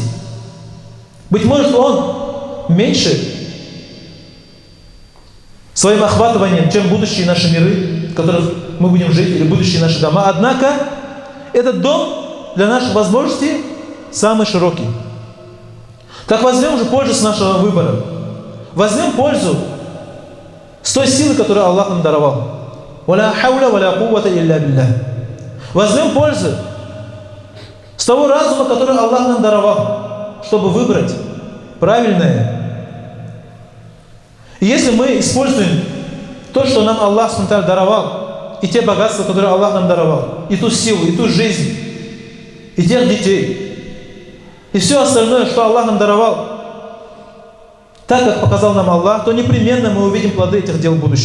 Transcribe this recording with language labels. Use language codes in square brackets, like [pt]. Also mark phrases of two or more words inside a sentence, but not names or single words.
[ru] Быть может, он меньше своим охватыванием, чем будущие наши миры, в которых мы будем жить, или будущие наши дома. Однако, этот дом для наших возможностей самый широкий. Так возьмем же пользу с нашего выбора. Возьмем пользу с той силы, которую Аллах нам даровал. [ar] «ولا حول ولا قوة إلا بالله». [ru] Возьмем пользу с того разума, который Аллах нам даровал, чтобы выбрать правильное. И если мы используем то, что нам Аллах даровал, и те богатства, которые Аллах нам даровал, и ту силу, и ту жизнь, и тех детей, и все остальное, что Аллах нам даровал, так, как показал нам Аллах, то непременно мы увидим плоды этих дел в будущем.